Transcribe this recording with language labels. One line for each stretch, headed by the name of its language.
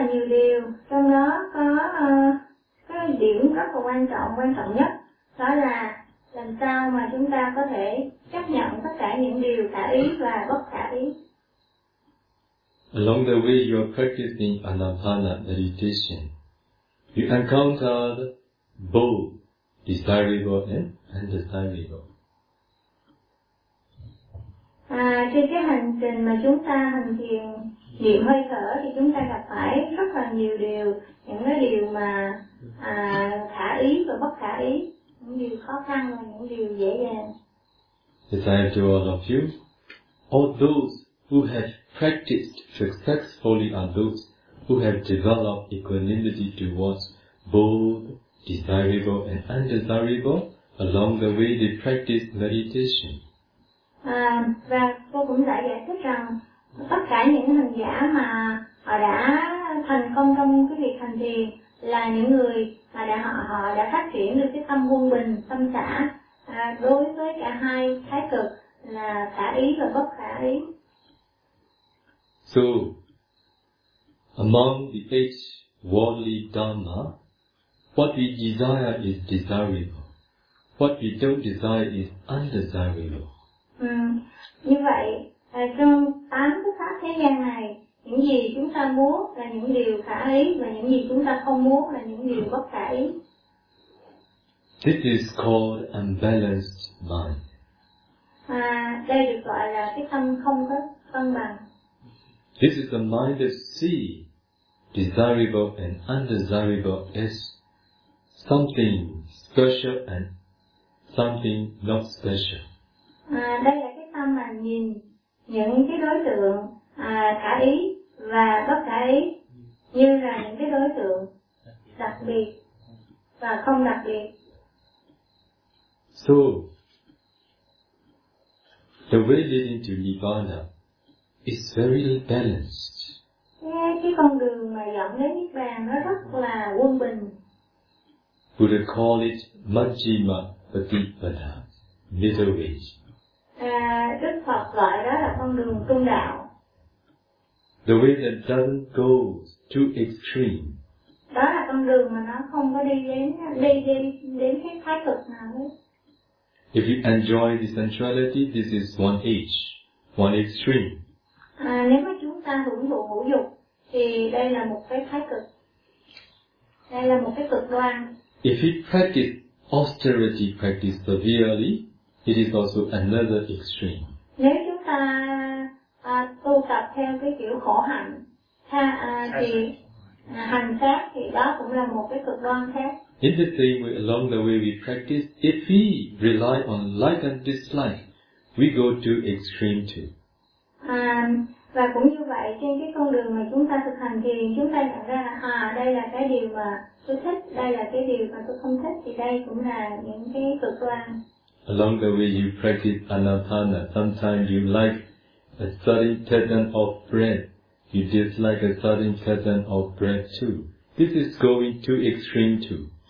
Vietnamese: điều, trong đó có cái điểm rất là quan trọng nhất, đó là làm sao mà chúng ta có thể chấp nhận tất cả những điều khả ý và bất khả ý.
English: Along the way you are practicing Anapana meditation, you encountered both desirable and undesirable.
Vietnamese: Trên cái hành trình mà chúng ta hành thiền niệm hơi thở thì chúng ta gặp phải rất là nhiều điều, những cái điều mà khả ý và bất khả ý, những điều khó khăn và những điều dễ dàng.
English: As I have told all of you, all those who have practiced successfully are those who have developed equanimity towards both desirable and undesirable. Along the way they practice meditation.
Vietnamese: Và cô cũng đã giải thích rằng tất cả những hành giả mà họ đã thành công trong cái việc hành thiền là những người mà họ đã phát triển được cái tâm quân bình, tâm xả đối với cả hai thái cực là khả ý và bất khả ý.
English: So, among the eight worldly dharma, what we desire is desirable. What we don't desire is undesirable.
Vietnamese: Như vậy, trong tám cái pháp thế gian này, những gì chúng ta muốn là những điều khả ý và những gì chúng ta không muốn là những điều bất khả ý.
English: This is called unbalanced mind.
Vietnamese: Đây được gọi là cái tâm không có cân bằng.
English: This is the mind that see desirable and undesirable as something special and something not special.
Vietnamese: Đây là cái tâm mà nhìn những cái đối tượng khả ý và bất khả ý như là những cái đối tượng đặc biệt và không đặc biệt.
English: So, the way leading to Nirvana is very balanced.
Vietnamese: Cái con đường mà dẫn đến Niết Bàn nó rất là quân bình.
English: Buddha call it Majjhima Patipada, middle way.
Vietnamese: Đức Phật gọi đó là con đường trung đạo.
English: The way that doesn't go too extreme.
Vietnamese: Đó là con đường mà nó không có đi đến cái thái cực nào hết.
English: If you enjoy the sensuality, this is one edge, one extreme.
Vietnamese: Nếu mà chúng ta hưởng thụ hữu dục thì đây là một cái thái cực. Đây là một cái cực đoan.
English: If you practice austerity practice severely, it is also another extreme.
Vietnamese: Nếu chúng ta tu tập theo cái kiểu khổ hạnh hành khác thì đó cũng là một cái cực đoan khác.
English: In the same way, along the way we practice, if we rely on like and dislike, we go to extreme too.
Vietnamese: Và cũng như vậy, trên cái con đường mà chúng ta thực hành thì chúng ta nhận ra là đây là cái điều mà tôi thích, đây là cái điều mà tôi không thích, thì đây cũng là những cái cực đoan.
English: Along the way you practice anapana, sometimes you like a certain pattern of breath, you dislike a certain pattern of breath too. This is going too extreme too.